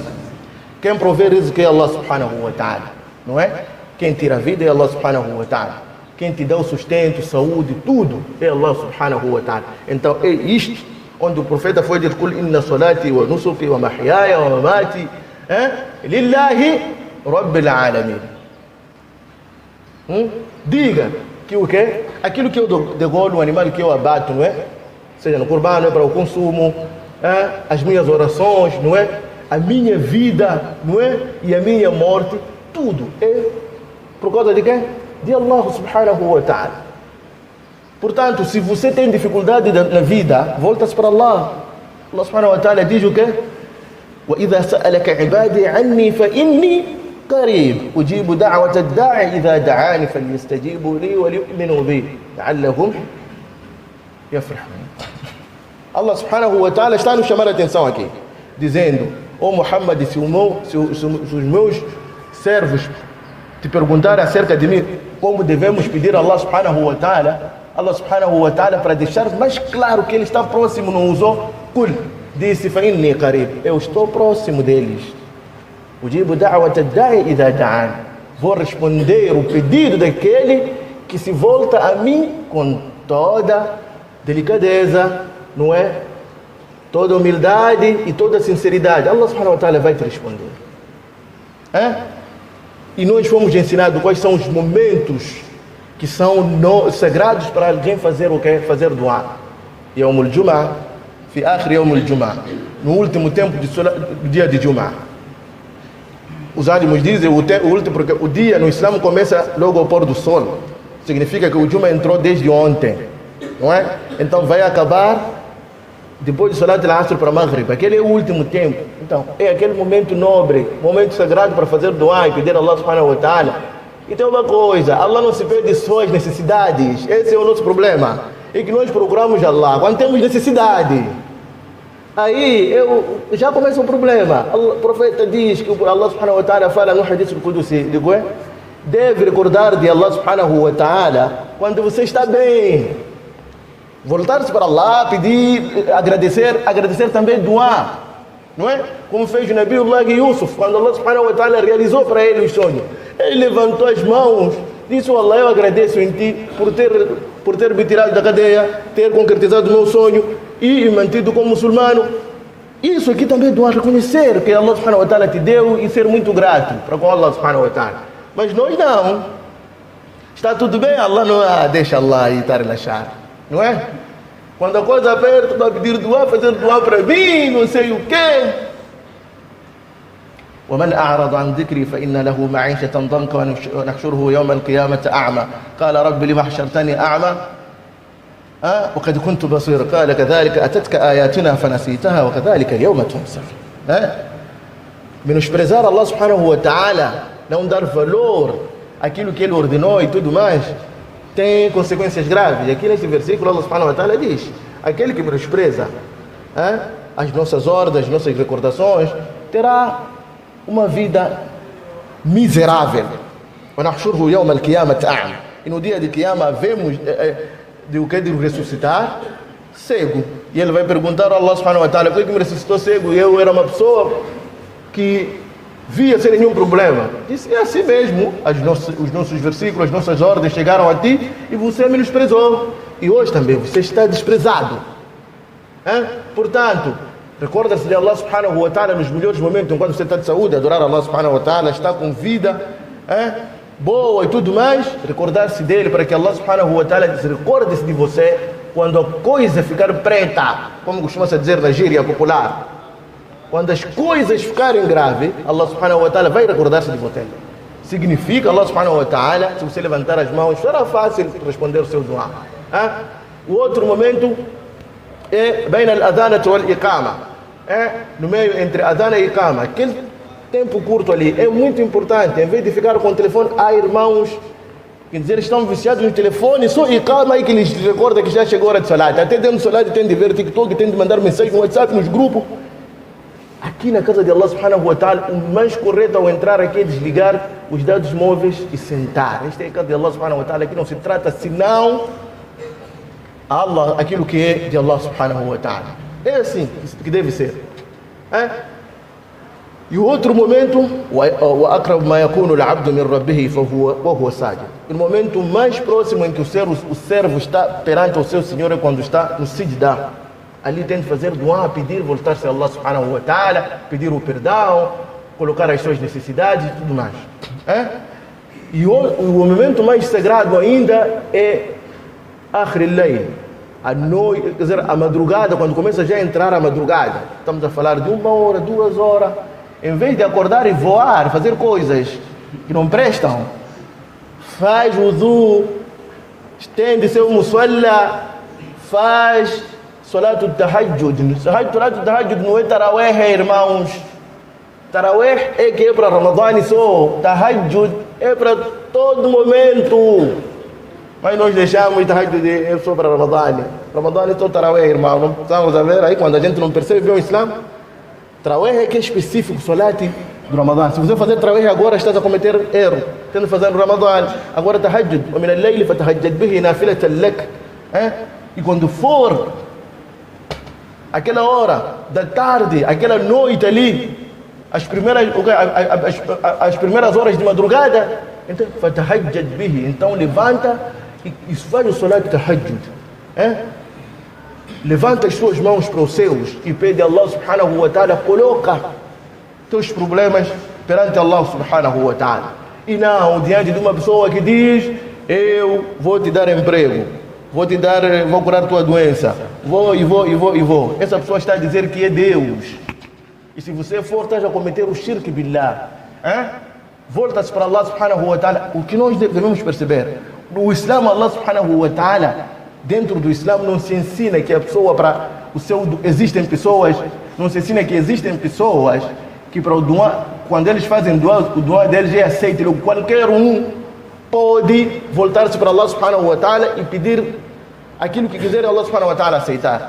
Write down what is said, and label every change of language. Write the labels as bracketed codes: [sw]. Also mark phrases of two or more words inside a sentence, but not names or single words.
[pt] Quem provê rizqui é [ar] الله سبحانه وتعالى, [pt] não é? Quem tira a vida é [ar] الله سبحانه وتعالى. [pt] Quem te dá o sustento, saúde, tudo é [ar] الله سبحانه وتعالى. [pt] Então é isto onde o profeta foi dizer: [ar] قل إن صلاتي ونسكي ومحياي ومماتي لله رب العالمين. [pt] Diga que o quê? Aquilo que eu degolo, o animal que eu abato, não é? Seja no Corban, não é para o consumo, as minhas orações, não é? A minha vida, não é? E a minha morte, tudo é por causa de quem? [ar] De الله سبحانه وتعالى. [pt] Portanto, se você tem dificuldade na vida, volta-se para Allah. [ar] الله سبحانه وتعالى [pt] diz o quê? [ar] وَإِذَا سَأَلَكَ عِبَادِي عَنِّي فَإِنِّي قريب أجيب دعوة الداعي إذا دعاني فليستجيبوا لي وليؤمنوا بي لعلهم يفرحون. الله سبحانه وتعالى [pt] está nos chamando a atenção aqui, dizendo: ó Muhammad, se os meus servos te perguntarem acerca de mim, como devemos pedir a [ar] الله سبحانه وتعالى [pt] para deixar mais claro que ele está próximo, não usou kul, disse [ar] فإني قريب, [pt] eu estou próximo deles. [ar] أجيب دعوة الداع إذا دعان, [pt] vou responder o pedido daquele que se volta a mim com toda delicadeza, não é? Toda humildade e toda sinceridade. [ar] الله سبحانه وتعالى [pt] vai te responder. E nós fomos ensinados quais são os momentos que são sagrados para alguém fazer o quê? [ar] Fazer dua. يوم الجمعة في آخر يوم الجمعة, [pt] no último tempo do dia de Jum'ah. Os ánimos dizem porque o dia no Islã começa logo ao pôr do sol. Significa que o Jum'ah entrou desde ontem, não é? Então vai acabar depois de [ar] صلاة العصر [pt] para Maghrib. Aquele é o último tempo. Então é aquele momento nobre, momento sagrado para fazer dua e pedir a [ar] الله سبحانه وتعالى. [pt] E tem uma coisa: Allah não se pede só as necessidades. Esse é o nosso problema, é que nós procuramos Allah quando temos necessidade. Aí já começa um problema. O profeta diz que [ar] الله سبحانه وتعالى [pt] fala no [ar] الحديث القدسي, [pt] deve recordar de [ar] الله سبحانه وتعالى [pt] quando você está bem. Voltar-se para Allah, pedir, agradecer também dua, não é? Como fez o Nabiullah Yusuf, quando [ar] الله سبحانه وتعالى [pt] realizou para ele o sonho. Ele levantou as mãos, disse: Allah, eu agradeço em ti por ter me tirado da cadeia, ter concretizado o meu sonho e me mantido como muçulmano. Isso aqui também é dua, reconhecer que [ar] الله سبحانه وتعالى [pt] te deu e ser muito grato para com [ar] الله سبحانه وتعالى. [pt] Mas nós não. Está tudo bem, Allah não deixa Allah e está a relaxar, não é? Quando a coisa aperta, para pedir dua, fazer dua para mim, não sei o quê. [ar] ومن أعرض عن ذكري فإن له معيشة ضنكا ونحشره يوم القيامة أعمى قال رب لما حشرتني أعمى وقد كنت بصيرا قال كذلك أتتك آياتنا فنسيتها وكذلك اليوم تنسى. Menosprezar الله سبحانه وتعالى, [pt] não dar valor àquilo que ele ordenou e tudo mais, tem consequências graves. Aqui nesse versículo [ar] الله سبحانه وتعالى [pt] diz: aquele que menospreza as nossas ordens, as nossas recordações, terá uma vida miserável. E no dia de Qiyamah vemos de ressuscitar cego. E ele vai perguntar a [ar] الله سبحانه وتعالى: [pt] por que me ressuscitou cego? E eu era uma pessoa que via sem nenhum problema. Disse: é assim mesmo, os nossos versículos, as nossas ordens chegaram a ti e você menosprezou. E hoje também você está desprezado. Portanto, recorda-se de [ar] الله سبحانه وتعالى [pt] nos melhores momentos, enquanto você está de saúde, adorar [ar] الله سبحانه وتعالى, [pt] está com vida boa e tudo mais. Recordar-se dele para que [ar] الله سبحانه وتعالى [pt] recorde-se de você quando a coisa ficar preta, como costuma-se dizer na gíria popular. Quando as coisas ficarem graves, [ar] الله سبحانه وتعالى [pt] vai recordar-se de você. Significa, [ar] الله سبحانه وتعالى, [pt] se você levantar as mãos, será fácil responder o seu dua. O outro momento é bem [ar] الأذانات والإقامة, [pt] no meio entre adhana e iqama. Aquele tempo curto ali é muito importante. Em vez de ficar com o telefone, há irmãos que dizer, estão viciados no telefone, só iqama aí que lhes recorda que já chegou a hora de salat. Até dentro do salat tem de ver TikTok, tem de mandar mensagem no WhatsApp, nos grupos. Aqui na casa de [ar] الله سبحانه وتعالى, [pt] o mais correto ao entrar aqui é desligar os dados móveis e sentar. Esta é a casa de [ar] الله سبحانه وتعالى. [pt] Aqui não se trata senão Allah, aquilo que é de [ar] الله سبحانه وتعالى. [pt] É assim que deve ser. E o outro momento, [ar] وَأَقْرَبُ مَا يَكُونُ الْعَبْدُ مِنْ رَبِّهِ وَهُوَ سَاجِدٌ. [pt] O momento mais próximo em que o servo está perante o seu Senhor é quando está no Sijda. Ali tem de fazer dua, pedir, voltar-se a [ar] الله سبحانه وتعالى, [pt] pedir o perdão, colocar as suas necessidades e tudo mais. E o momento mais sagrado ainda é [ar] آخر الليل, [pt] a noite, quer dizer, a madrugada, quando começa já a entrar a madrugada. Estamos a falar de 1 hora, 2 horas. Em vez de acordar e voar, fazer coisas que não prestam, faz wudu, estende seu musalla, faz [ar] صلاة التهجد. صلاة التهجد [pt] não é tarawih, irmãos. Tarawih é que é para Ramadã só. Tahajjud é para todo momento. Mas nós deixamos Tahajjud é só para Ramadã. Ramadã é só Tarawih, irmão. Não estamos a ver aí quando a gente não percebe o Islã. Tarawih é que é específico, Salati do Ramadã. Se você fazer Tarawih agora, estás a cometer erro. Tendo que fazer no Ramadã. Agora Tahajjud. [ar] ومن الليل فتهجد به نافلة لك. [pt] E quando for aquela hora da tarde, aquela noite ali, as primeiras horas de madrugada, então [ar] فتهجد به, [pt] então levanta e faz o [ar] صلاة تهجد, [pt] levanta as suas mãos para os céus e pede a [ar] الله سبحانه وتعالى, [pt] coloca teus problemas perante [ar] الله سبحانه وتعالى, [pt] e não diante de uma pessoa que diz: eu vou te dar emprego, vou curar tua doença, vou. Essa pessoa está a dizer que é Deus. E se você for, estás a cometer o [ar] شرك بالله. [pt] Volta-se para [ar] الله سبحانه وتعالى. [pt] O que nós devemos perceber? No Islã, [ar] الله سبحانه وتعالى, [pt] dentro do Islã, não se ensina que a pessoa existem pessoas, não se ensina que existem pessoas que para o dua, quando eles fazem dua, o dua deles é aceito. Qualquer um pode voltar-se para [ar] الله سبحانه وتعالى [pt] e pedir aquilo que quiser, [ar] الله سبحانه وتعالى aceitar.